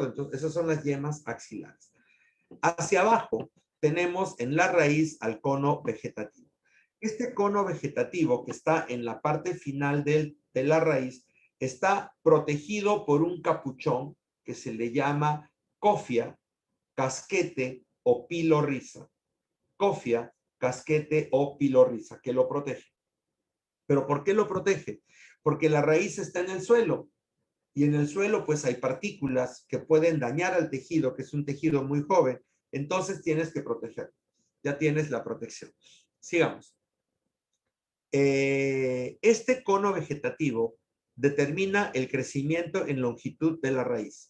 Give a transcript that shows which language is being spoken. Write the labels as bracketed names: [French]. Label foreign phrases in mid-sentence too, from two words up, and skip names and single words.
[Spanish] Entonces, esas son las yemas axilares. Hacia abajo tenemos en la raíz al cono vegetativo. Este cono vegetativo que está en la parte final de la raíz está protegido por un capuchón que se le llama cofia, casquete o pilorriza. Cofia, casquete o pilorriza, que lo protege. ¿Pero por qué lo protege? Porque la raíz está en el suelo. Y en el suelo pues hay partículas que pueden dañar al tejido, que es un tejido muy joven. Entonces tienes que protegerlo. Ya tienes la protección. Sigamos. Este cono vegetativo determina el crecimiento en longitud de la raíz.